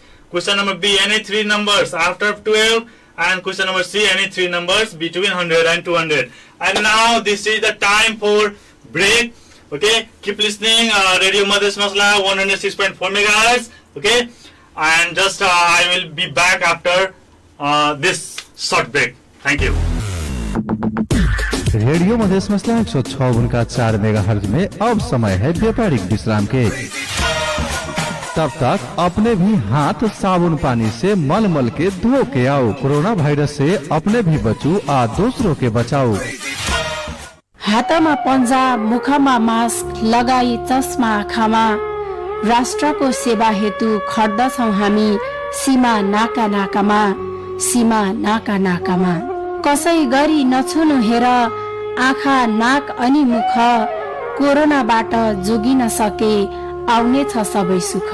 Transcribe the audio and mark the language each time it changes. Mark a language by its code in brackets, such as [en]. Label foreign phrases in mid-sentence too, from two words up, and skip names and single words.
[en] Question number B, any 3 numbers after 12. And question number C, any 3 numbers between 100 and 200. And now this is the time for break. Okay, keep listening. Radio Madras Masla 106.4 megahertz. Okay, and just I will be back after this short break. Thank you. [hi] रेडियो मधेश मसला 106.4 मेगाहर्ट्ज में अब समय है व्यापारिक विश्राम के। तब तक अपने भी हाथ साबुन पानी से मल के धो के आओ। कोरोना वायरस से अपने भी बचो और दूसरों के बचाओ। [ne] हातमा पन्जा, मुखमा मास्क लगाई चस्मा आँखामा राष्ट्रको सेवा हेतु खड्दछौं हामी सीमा नाका नाकामा। कसै गरी नछुनु हेर आँखा नाक अनि मुख, कोरोनाबाट जोगिन सके आउने छ सबै सुख।